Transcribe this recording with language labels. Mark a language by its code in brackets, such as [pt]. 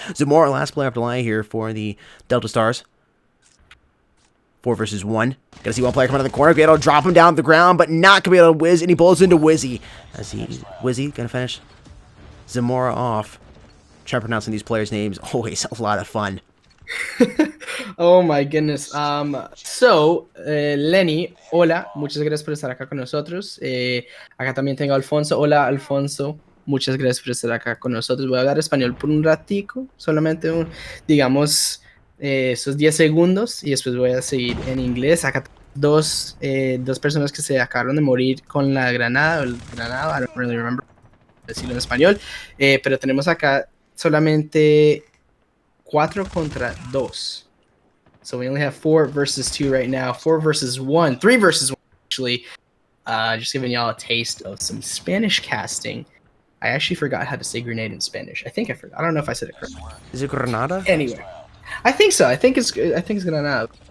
[en] Zamora, last player up to lie here for the Delta Stars. 4 versus 1. Gotta see one player come out of the corner. Be able to drop him down to the ground, but not gonna be able to whiz. And he blows into Wizzy. Wizzy gonna finish Zamora off. Trying pronouncing these players' names, always a lot of fun. Oh my goodness. [es] Lenny, hola, muchas gracias por estar acá con nosotros. Acá también tengo a Alfonso. Hola, Alfonso. Muchas gracias por estar acá con nosotros. Voy a hablar español por un ratico, solamente digamos esos 10 segundos y después voy a seguir en inglés. Acá dos personas que se acabaron de morir con la granada, o el granado, [en] I don't really remember [es] decirlo en español, pero tenemos acá solamente 4 contra 2. [en] So we only have 4 versus 2 right now. 4 versus 1. 3 versus 1, actually. Just giving y'all a taste of some Spanish casting. I actually forgot how to say grenade in Spanish. I think I forgot. I don't know if I said it correctly. Is it Granada? Anyway, I think so. I think it's Granada.